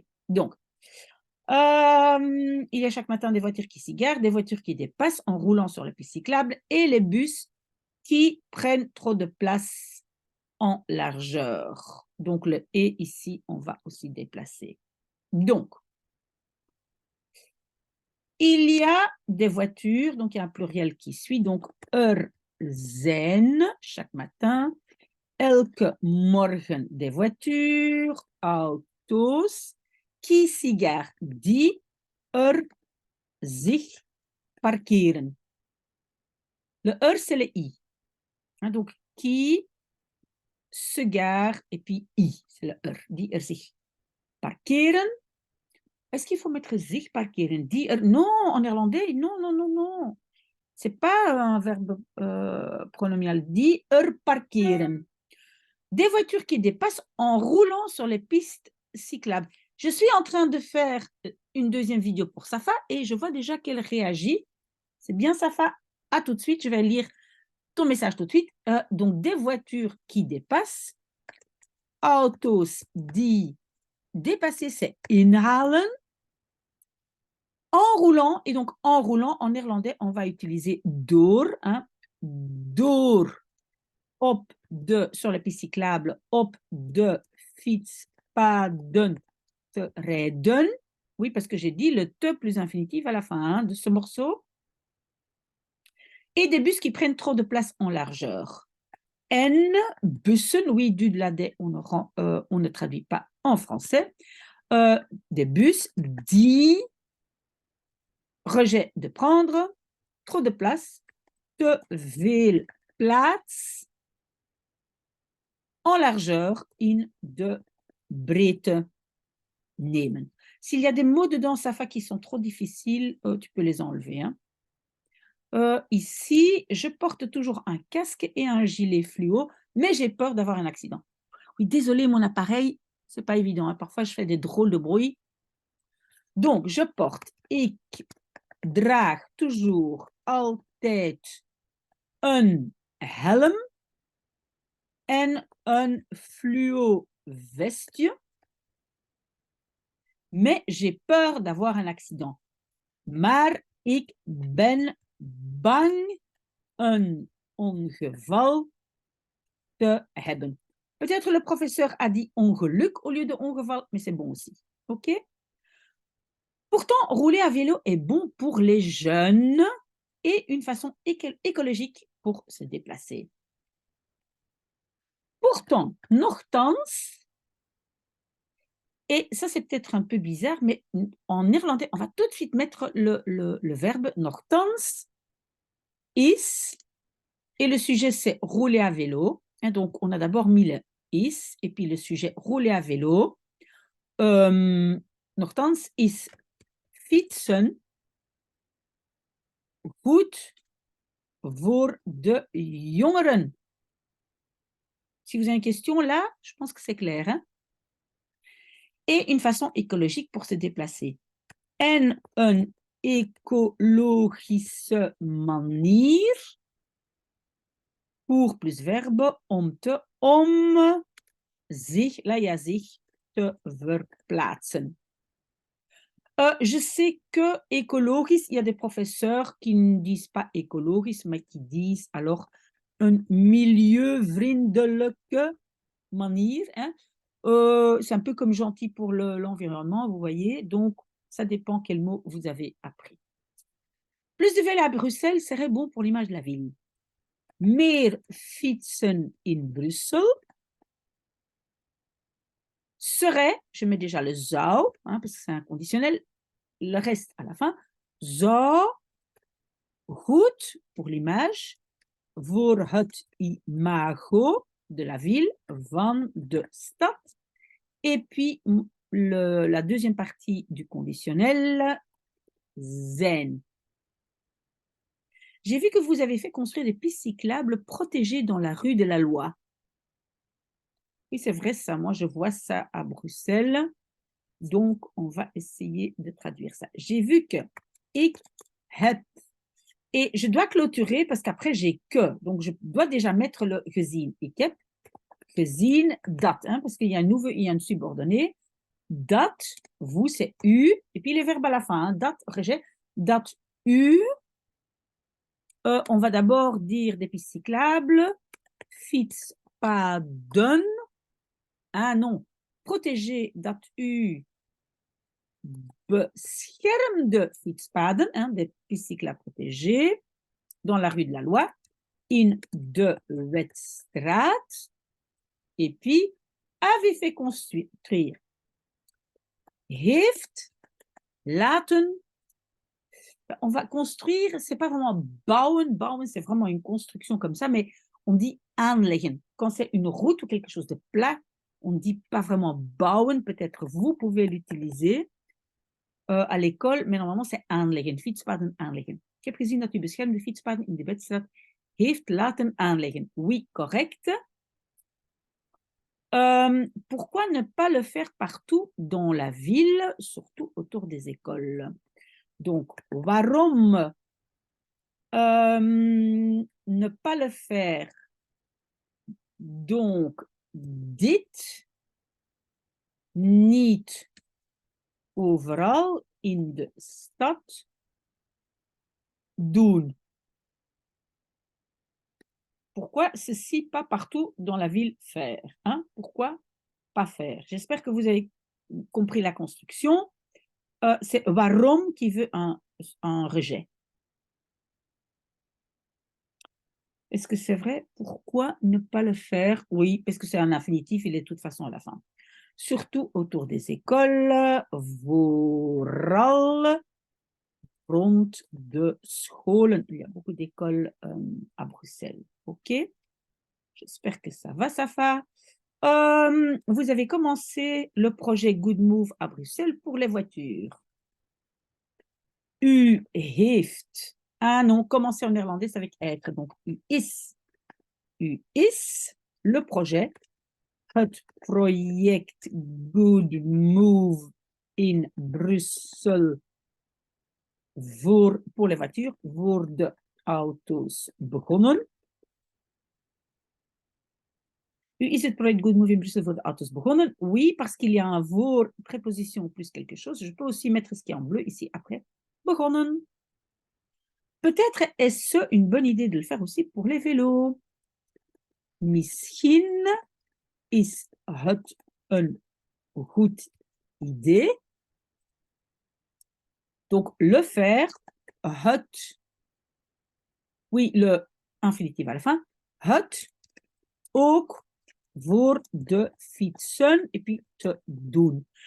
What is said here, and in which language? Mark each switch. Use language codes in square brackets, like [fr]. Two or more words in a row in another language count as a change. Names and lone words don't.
[fr] Donc, il y a chaque matin des voitures qui s'égarent, des voitures qui dépassent en roulant sur la piste cyclable et les bus qui prennent trop de place en largeur. Donc, le « et » ici, on va aussi déplacer. Donc, il y a des voitures, donc il y a un pluriel qui suit, donc zijn, chaque matin, [nl] elke morgen [fr] des voitures, auto's, qui s'égarent, [nl] die zich parkeren. [fr] Le c'est le i. Hein, donc, qui se gare, et puis i, c'est le [nl] die zich parkeren. [fr] Est-ce qu'il faut mettre [nl] zich parkeren? [fr] Die non, en néerlandais, non, non, non, non. Ce n'est pas un verbe pronomial. [nl] Die parkeren. [fr] Des voitures qui dépassent en roulant sur les pistes cyclables. Je suis en train de faire une deuxième vidéo pour Safa et je vois déjà qu'elle réagit. C'est bien Safa. À tout de suite. Je vais lire ton message tout de suite. Donc, des voitures qui dépassent. [nl] Autos die [fr] dépasser, c'est inhalen. En roulant, et donc en roulant, en néerlandais, on va utiliser door. [nl] Hein, door. Op de, [fr] sur les pistes cyclables, [nl] op de fietspaden te rijden. [fr] Oui, parce que j'ai dit le te plus infinitif à la fin hein, de ce morceau. Et des bus qui prennent trop de place en largeur. [nl] En bussen, [fr] oui, du de la D, on ne traduit pas en français. Des bus die, rejet de prendre, trop de place, [nl] te veel plaats, [fr] en largeur, [nl] in de breedte nemen. [fr] S'il y a des mots dedans, Safa, qui sont trop difficiles, tu peux les enlever. Hein. Ici, je porte toujours un casque et un gilet fluo, mais j'ai peur d'avoir un accident. Oui, désolé, mon appareil, c'est pas évident. Hein. Parfois, je fais des drôles de bruit. Donc, je porte, [nl] ik draag toujours, altijd, een helm en een fluo vestje. [fr] Mais j'ai peur d'avoir un accident. [nl] Maar ik ben bang een ongeval te hebben. [fr] Peut-être le professeur a dit ongeluk au lieu de ongeval, mais c'est bon aussi. OK? Pourtant, rouler à vélo est bon pour les jeunes et une façon écologique pour se déplacer. Pourtant, nochtans, et ça c'est peut-être un peu bizarre, mais en néerlandais, on va tout de suite mettre le verbe [nl] nochtans is, [fr] et le sujet c'est rouler à vélo. Et donc, on a d'abord mis le is, et puis le sujet rouler à vélo. [nl] Nochtans is fietsen goed voor de jongeren. [fr] Si vous avez une question là, je pense que c'est clair. Hein? Et une façon écologique pour se déplacer. [nl] En een ecologische manier [fr] pour plus verbe [nl] om zich, [fr] là il y a zich, te verplaatsen. Je sais que écologisch, il y a des professeurs qui ne disent pas écologisch, mais qui disent alors [nl] een milieuvriendelijke manier. [fr] Hein? C'est un peu comme gentil pour l'environnement, vous voyez. Donc, ça dépend quel mot vous avez appris. Plus de vélo à Bruxelles serait bon pour l'image de la ville. [nl] Meer fietsen in Brussel [fr] serait, je mets déjà le zou, hein, parce que c'est un conditionnel, le reste à la fin, [nl] zou goed [fr] pour l'image, [nl] voor het imago [fr] de la ville, [nl] van de stad. [fr] Et puis, la deuxième partie du conditionnel, zijn. J'ai vu que vous avez fait construire des pistes cyclables protégées dans la rue de la Loi. Oui, c'est vrai ça. Moi, je vois ça à Bruxelles. Donc, on va essayer de traduire ça. J'ai vu que [nl] ik heb. [fr] Et je dois clôturer parce qu'après, j'ai que. Donc, je dois déjà mettre le gezien. [nl] Ik heb gezien dat. [fr] Hein, parce qu'il y a une subordonnée. Dat, vous, c'est u. Et puis les verbes à la fin. Hein, [nl] dat, rejet. Dat, u. [fr] On va d'abord dire des pistes cyclables. [nl] Fietspaden. Ah non. [fr] Protéger, [nl] dat u. Beschermde fietspaden, [fr] hein, des pistes cyclables protégées dans la rue de la Loi, [nl] in de Wetstraat, [fr] et puis avait fait construire, [nl] heeft laten. [fr] On va construire, c'est pas vraiment bouwen, bouwen c'est vraiment une construction comme ça, mais on dit aanleggen. Quand c'est une route ou quelque chose de plat, on ne dit pas vraiment bouwen, peut-être vous pouvez l'utiliser à l'école, mais normalement c'est aanleggen, [nl] fietspaden aanleggen. Ik heb gezien dat u beschermde fietspaden in de Wetstraat heeft laten aanleggen. [fr] Oui, correct. Pourquoi ne pas le faire partout dans la ville, surtout autour des écoles? Donc, waarom ne pas le faire? Donc, [nl] dit niet overal in de stad doen. [fr] Pourquoi ceci pas partout dans la ville faire? Hein? Pourquoi pas faire? J'espère que vous avez compris la construction. C'est waarom qui veut un rejet. Est-ce que c'est vrai? Pourquoi ne pas le faire? Oui, parce que c'est un infinitif, il est de toute façon à la fin. Surtout autour des écoles, [nl] vooral rond de scholen. [fr] Il y a beaucoup d'écoles à Bruxelles. OK? J'espère que ça va, Safa. Vous avez commencé le projet Good Move à Bruxelles pour les voitures. [nl] U heeft. [fr] Ah non, commencer en néerlandais, c'est avec être. Donc, [nl] u is. U is, [fr] le projet. [nl] Het project Good Move in Brussel [fr] pour les voitures, [nl] voor de auto's begonnen. U is het project Good Move in Bruxelles voor de auto's begonnen? [fr] Oui, parce qu'il y a un voor, préposition plus quelque chose. Je peux aussi mettre ce qui est en bleu ici après. [nl] Begonnen. [fr] Peut-être est-ce une bonne idée de le faire aussi pour les vélos. [nl] Misschien is het een goed idee. [fr] Donc, le faire, het, oui, le infinitif à la fin, [nl] het, ook voor de fietsen, [fr] et puis [nl] te doen.